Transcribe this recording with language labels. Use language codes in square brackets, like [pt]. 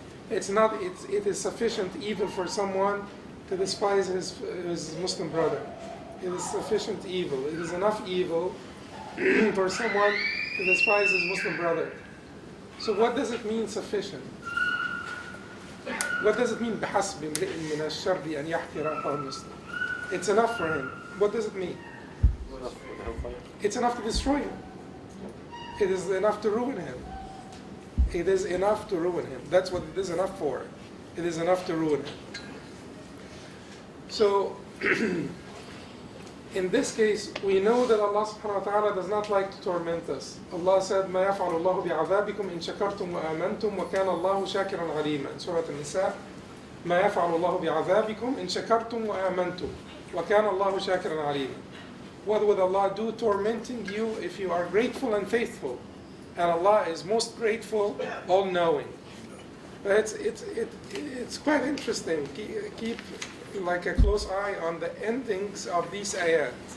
[en] It is sufficient evil for someone to despise his Muslim brother. It is sufficient evil. It is enough evil for someone to despise his Muslim brother. So what does it mean sufficient? What does it mean [ar] بِحَسْبِ امْرِئٍ مِنَ الشَّرِّ أَنْ يَحْقِرَ أَخَاهُ الْمُسْلِمِ? [en] It's enough for him. What does it mean? It's enough to destroy him. It is enough to ruin him. It is enough to ruin him. That's what it is enough for. It is enough to ruin him. So, in this case, we know that Allah subhanahu wa ta'ala does not like to torment us. [ar] Allah said, مَا يَفْعَلُ اللَّهُ بِعَذَابِكُمْ إِن شَكَرْتُمْ وَآمَنْتُمْ وَكَانَ اللَّهُ شَاكِرًا عَلِيمًا. Surah An-Nisa, مَا يَفْعَلُ اللَّهُ بِعَذَابِكُمْ إِن شَكَرْتُمْ وَآمَنْتُمْ وَكَانَ اللَّهُ شَاكِرًا عَلِيمًا. [en] What would Allah do tormenting you if you are grateful and faithful? And Allah is most grateful, all-knowing. But it's quite interesting. Keep like a close eye on the endings of these ayat.